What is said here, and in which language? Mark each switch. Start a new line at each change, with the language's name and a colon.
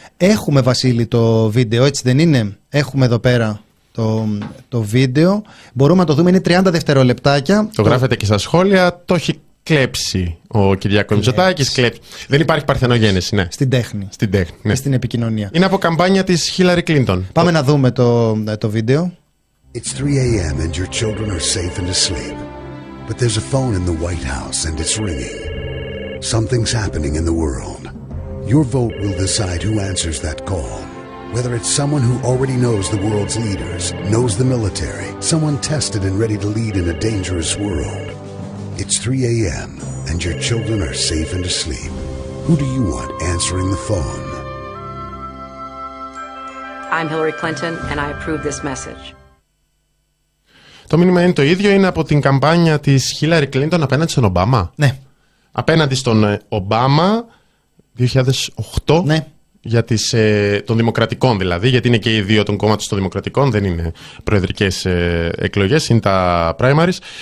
Greek: Έχουμε, Βασίλη, το βίντεο, έτσι δεν είναι? Έχουμε εδώ πέρα το βίντεο. Μπορούμε να το δούμε, είναι 30 δευτερολεπτάκια. Το γράφετε και στα σχόλια, το έχει κλέψει ο Κυριάκος Μητσοτάκης. Δεν υπάρχει παρθενογένεση, ναι. Στην τέχνη. Στην τέχνη, ναι. Στην επικοινωνία. Είναι από καμπάνια της Χίλαρη Κλίντον. Πάμε να δούμε το βίντεο.
English: It's 3 a.m. and your children are safe and asleep. But there's a phone in the White House and it's ringing. Something's happening in the world. Your vote will decide who answers that call. Whether it's someone who already knows the world's leaders, knows the military, someone tested and ready to lead in a dangerous world. It's 3 a.m. and your children are safe and asleep. Who do you want answering the phone? I'm Hillary Clinton and I approve this message.
Greek: Το μήνυμα είναι το ίδιο, είναι από την καμπάνια της Χίλαρη Κλίντον απέναντι στον Ομπάμα. Ναι. Απέναντι στον Ομπάμα 2008. Ναι. Για τις, των Δημοκρατικών δηλαδή, γιατί είναι και οι δύο των κόμματος των Δημοκρατικών, δεν είναι προεδρικές εκλογές, είναι τα primaries.